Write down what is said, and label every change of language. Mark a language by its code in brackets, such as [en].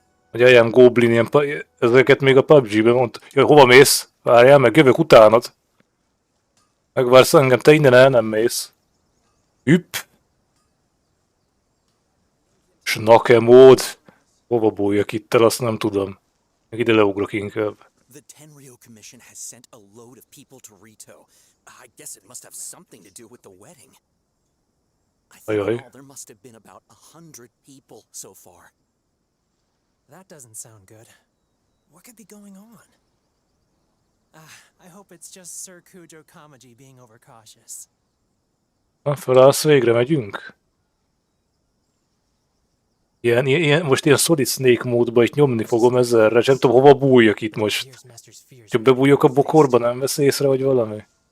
[hu] Vagy [en] I am Goblin, [hu] ilyen ezeket még a PUBG-ben mondta. Jaj, hova mész? Várjál meg, jövök utánad. Megvársz engem, te innen el nem mész. Hüpp. Snake mód. Hova bújjak itt el, azt nem tudom. Meg ide leugrok inkább. [en] The Tenryo Commission has sent a load of people to Rito. I guess it must have something to do with the wedding. I think there must have been about 100 people so far. That doesn't sound good. What could be going on? I hope it's just Sir Kujo Kamaji being overcautious. [hu] Felállsz, végre megyünk? Most ilyen Solid Snake módba itt nyomni fogom ezzelre, nem tudom hova bújjak itt most. Ha bebújok a bokorba, nem vesz észre, vagy valami?